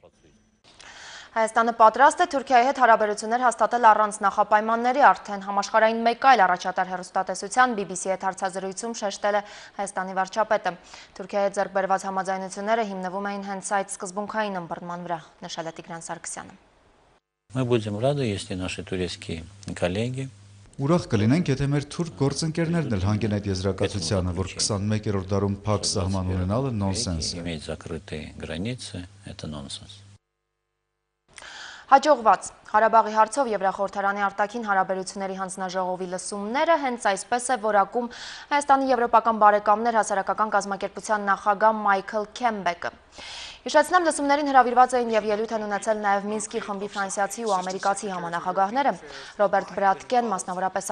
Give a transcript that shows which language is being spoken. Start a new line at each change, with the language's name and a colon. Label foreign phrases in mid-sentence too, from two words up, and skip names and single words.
Armenian: Հայաստանը պատրաստ է Թուրքիայի հետ հարաբերություններ հաստատել առանց նախապայմանների, արդեն համաշխարհային մեկ այլ առաջատար հեռուստատեսության BBC-ի հետ հարցազրույցում շեշտել է Հայաստանի վարչապետը։ Թուրքիայի հետ ձեռք բերված համաձայնությունները հիմնվում էին հենց այդ սկզբունքային ըմբռնման վրա, նշել է Տիգրան Սարգսյանը։
Russian: Мы будем рады, если наши турецкие коллеги
Armenian: Ուրախ կլինենք, եթե մեր թուրք գործընկերներն էլ հանգեն այդ եզրակացությանը, որ 21-րդ դարում փակ սահման ունենալը նոնսենս է։
Russian: иметь закрытые границы, это нонсенс.
Armenian: Հաջողված Ղարաբաղի հարցով Եվրախորհրդարանի արտաքին հարաբերությունների հանձնաժողովի լսումները հենց այսպես է որակում Հայաստանի եվրոպական բարեկամներ հասարակական կազմակերպության նախագահ Մայքլ Քեմբեկը։ Հիշեցնեմ, լսումներին հրավիրված էին եւ ելույթ են ունեցել նաեւ Մինսկի խմբի ֆրանսիացի ու ամերիկացի համանախագահները։ Ռոբերտ Բրատկեն մասնավորապես